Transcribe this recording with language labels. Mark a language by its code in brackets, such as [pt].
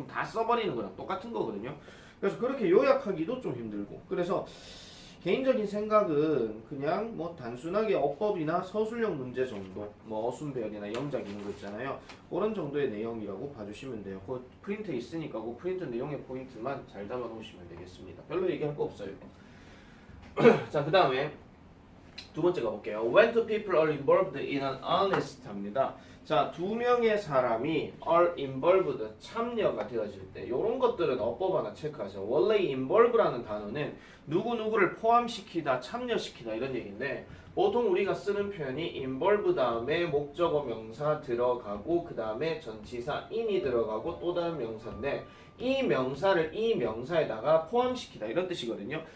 [ko] 그럼 다 써버리는 거랑 똑같은 거거든요. 그래서 그렇게 요약하기도 좀 힘들고, 그래서 개인적인 생각은 그냥 뭐 단순하게 어법이나 서술형 문제 정도, 뭐 어순배열이나 영작 이런 거 있잖아요. 그런 정도의 내용이라고 봐주시면 돼요. 그 프린트 있으니까 그 프린트 내용의 포인트만 잘 담아 놓으시면 되겠습니다. 별로 얘기할 거 없어요. 자, 그 다음에 두 번째 가볼게요. [en] When two people are involved in an honest 합니다. [ko] 자, 두 명의 사람이 [en] are involved, [ko] 참여가 되어질 때 이런 것들은 어법 하나 체크하세요. 원래 involve라는 단어는 누구누구를 포함시키다, 참여시키다 이런 얘기인데, 보통 우리가 쓰는 표현이 involve 다음에 목적어 명사 들어가고 그 다음에 전치사 in이 들어가고 또 다른 명사인데, 이 명사를 이 명사에다가 포함시키다 이런 뜻이거든요.